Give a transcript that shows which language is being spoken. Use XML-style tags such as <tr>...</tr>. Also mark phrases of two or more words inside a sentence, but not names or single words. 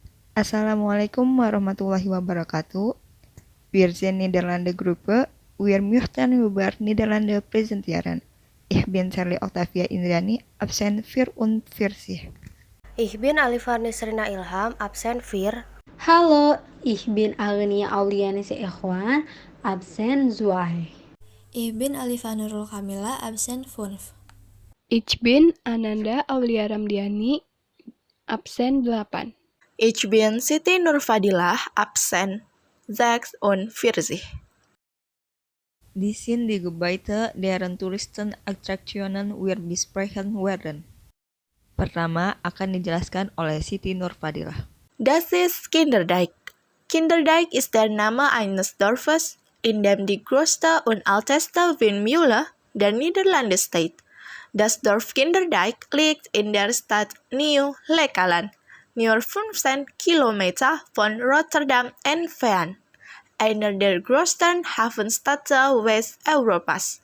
<ar>السلام عليكم ورحمة الله وبركاته.</ar> <de>Wir sind Niederlande Gruppe. Wir möchten über Niederlande präsentieren. Ich bin Charlie Octavia Indrani, absen 44. Ich bin Alifar Nisrina Ilham, absen 4. Halo, ich bin Agnia Aulianisi Ikhwan, absen 2. Ich bin Alifa Nurul Kamila, absen 5. Ich bin Ananda Aulia Ramdiani, absen 8. Ich bin Siti Nurfadilah, absen 46. Die sind die Gebäude deren Touristenattraktionen wir besprechen werden.</de> <id>Pertama akan dijelaskan oleh Siti Nurfadilah.</id> <de>Das ist Kinderdijk. Kinderdijk ist der Name eines Dorfes, in dem die größte und älteste Windmühle der Niederlande steht. Das Dorf Kinderdijk liegt in der Stadt Nieuw-Lekeland, nur 15 Kilometer von Rotterdam entfernt, einer der größten Hafenstädte Westeuropas.</de>